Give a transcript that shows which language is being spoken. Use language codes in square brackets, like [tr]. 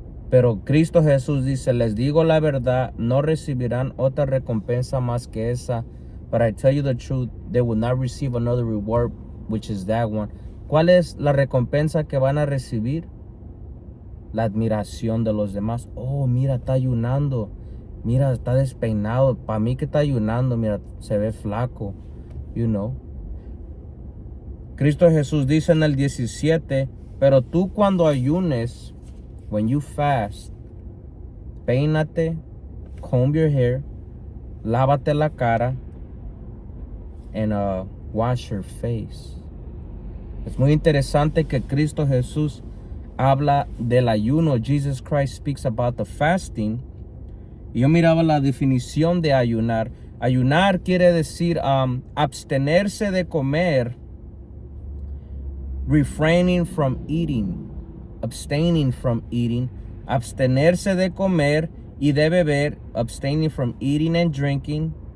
[es] Pero Cristo Jesús dice, les digo la verdad, no recibirán otra recompensa más que esa. [en] But I tell you the truth, they will not receive another reward, which is that one. [es] ¿Cuál es la recompensa que van a recibir? La admiración de los demás. Oh, mira, está ayunando. Mira, está despeinado. Para mí que está ayunando, mira, se ve flaco. [en] You know. [es] Cristo Jesús dice en el 17, pero tú cuando ayunes, [en] when you fast, [es] peínate, [en] comb your hair, [es] lávate la cara, [en] and wash your face. [es] Es muy interesante que Cristo Jesús habla del ayuno. [en] Jesus Christ speaks about the fasting. [es] Y yo miraba la definición de ayunar. Ayunar quiere decir abstenerse de comer, [en] refraining from eating, abstaining from eating, [es] abstenerse de comer y de beber, [en] abstaining from eating and drinking.